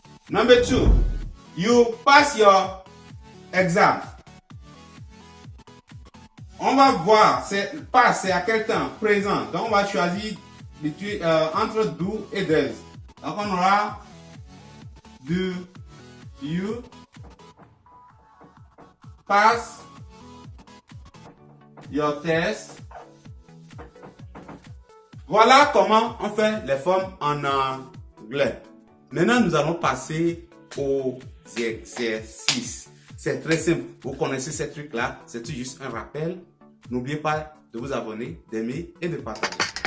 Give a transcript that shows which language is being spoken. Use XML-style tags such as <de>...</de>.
<en>Number 2, you pass your exam.</en> <fr>On va voir, c'est pass, c'est à quel temps? Présent. Donc, on va choisir entre do et does. Donc, on aura</fr> <en>do you pass your test.</en> <fr>Voilà comment on fait les formes en anglais. Maintenant, nous allons passer aux exercices. C'est très simple. Vous connaissez ces trucs-là. C'est juste un rappel. N'oubliez pas de vous abonner, d'aimer et de partager.</fr>